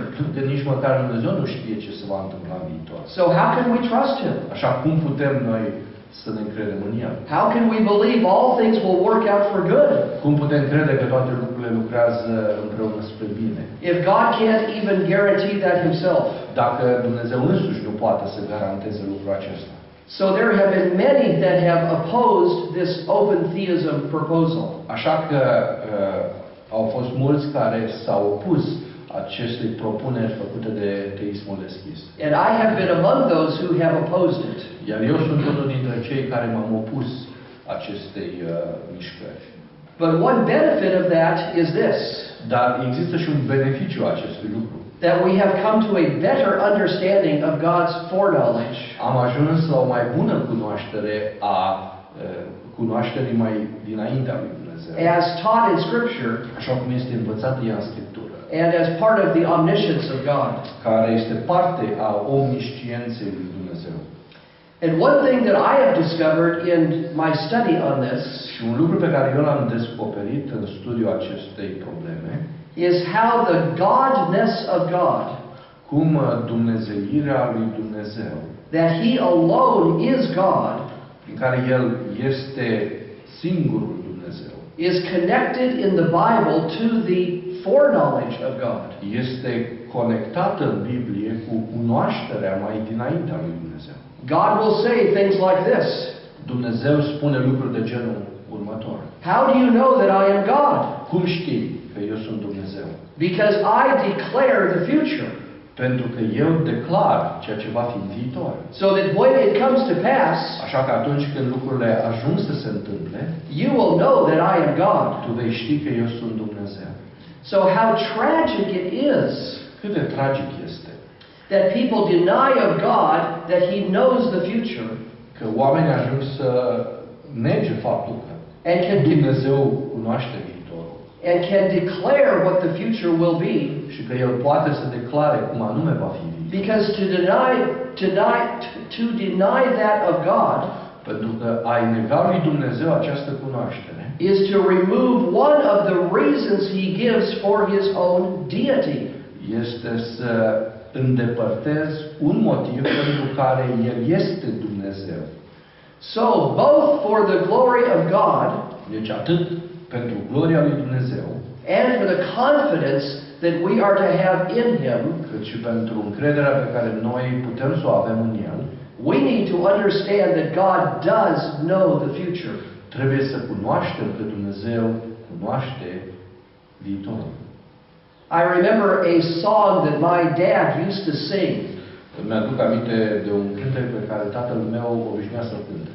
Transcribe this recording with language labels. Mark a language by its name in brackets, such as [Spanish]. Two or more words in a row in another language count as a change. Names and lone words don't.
[Romanian] Că nici măcar Dumnezeu nu știe ce se va întâmpla în viitor. [English] So how can we trust Him? [Romanian] Așa cum putem noi să ne încredem în El? [English] How can we believe all things will work out for good? [Romanian] Cum putem crede că toate lucrurile lucrează împreună spre bine? [English] If God can't even guarantee that Himself. [Romanian] Dacă Dumnezeu însuși nu poate să garanteze lucrul acesta. [English] So there have been many that have opposed this open theism proposal. [Romanian] Așa că au fost mulți care s-au opus acestei propuneri făcute de teismul deschis. [English] And I have been among those who have opposed it. [Romanian] Iar eu sunt unul dintre cei care m-am opus acestei mișcări. [English] But one benefit of that is this. [Romanian] Dar există și un beneficiu acestui lucru. [English] That we have come to a better understanding of God's foreknowledge. [Romanian] Am ajuns la o mai bună cunoaștere a cunoașterii mai dinaintea lui Dumnezeu. [English] As taught in Scripture. [Romanian] Așa cum este învățat ea în Scriptură. [English] And as part of the omniscience of God. [Romanian] Care este parte a omniscienței lui Dumnezeu. [English] And one thing that I have discovered in my study on this. [Romanian] Și un lucru pe care eu l-am descoperit în studiul acestei probleme. [English] Is how the godness of God. [Romanian] Cum dumnezeirea lui Dumnezeu. [English] That He alone is God. [Romanian] Prin care El este singurul Dumnezeu. [English] Is connected in the Bible to the foreknowledge of God. [Romanian] Este conectată în Biblie cu cunoașterea mai dinaintea lui Dumnezeu. [English] God will say things like this. [Romanian] Dumnezeu spune lucruri de genul următor. [English] How do you know that I am God? [Romanian] Cum știi că eu sunt Dumnezeu? [English] Because I declare the future. [Romanian] Pentru că eu declar ceea ce va fi în viitor. [English] So that when it comes to pass, [Romanian] așa că atunci când lucrurile ajung să se întâmple, [English] you will know that I am God. [Romanian] Tu vei ști că eu sunt Dumnezeu. [English] So how tragic it is. [Romanian] Cât de tragic este. [English] That people deny of God that He knows the future. [Romanian] Că oamenii ajung să nege faptul că Dumnezeu cunoaște viitorul. [English] And can declare what the future will be. [Romanian] Și că El poate să declare cum anume va fi viitorul. [English] Because to deny that of God. [Romanian] Pentru că a nega lui Dumnezeu această cunoaștere. [English] Is to remove one of the reasons He gives for His own deity. [Romanian] Este să îndepărtezi un motiv pentru care El este Dumnezeu. [English] So, both for the glory of God, [Romanian] deci atât pentru gloria lui Dumnezeu, [English] and for the confidence that we are to have in Him, [Romanian] cât și pentru încrederea pe care noi putem să o avem în El, [English] we need to understand that God does know the future. [Romanian] Trebuie să cunoaștem că Dumnezeu cunoaște viitorul. [English] I remember a song that my dad used to sing. [Romanian] Mi-aduc aminte de un cântec pe care tatăl meu obișnuia să-l cânte.